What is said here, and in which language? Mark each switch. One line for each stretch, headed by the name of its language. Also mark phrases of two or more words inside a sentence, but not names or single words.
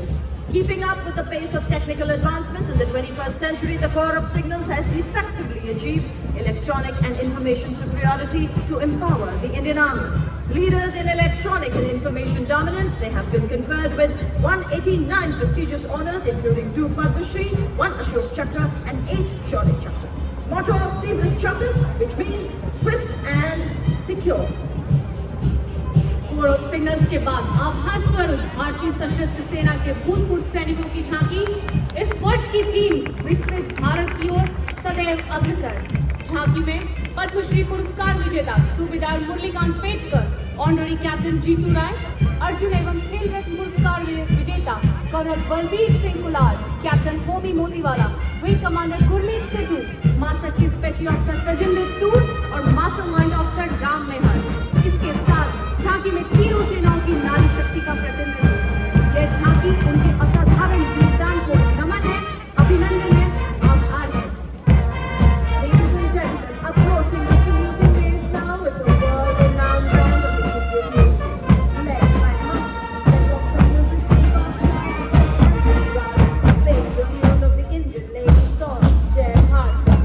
English: Keeping up with the pace of technical advancements in the 21st century, the Corps of Signals has effectively achieved electronic and information superiority to empower the Indian Army. Leaders in electronic and information dominance, they have been conferred with 189 prestigious honours, including 2 Padma Shri, 1 Ashok Chakra and 8 Shaurya Chakra. Motto of Tivra Chakas, which means swift and secure.
Hindi: कोर ऑफ सिग्नल्स के बाद आभार स्वरूप भारतीय सशस्त्र सेना के भूतपूर्व सैनिकों की झांकी। इस वर्ष की थीम विकसित भारत की ओर सदैव अग्रसर। झांकी में पद्मश्री पुरस्कार विजेता सूबेदार मुरलीकांत पेटकर, ऑनरी कैप्टन जीतू राय, अर्जुन एवं खेल रत्न Colonel Balbir Singh Kular, Captain Homi Motiwala, Wing Commander Gurmeet Sidhu, Master Chief Petty Officer Tajinder Sood और Mastermind Officer Ram Mehar. इसके साथ झांकी में तीनों सेनाओं की नारी शक्ति का प्रतिनिधित्व। यह झांकी उनके असाधारण योगदान को नमन है, अभिनंदन है, आभार है।
English: Ladies and gentlemen, approaching the saluting phase now is the world-renowned band of the Indian Navy, led by Master musicians playing the tune of the Indian Navy song, Jai Bharat.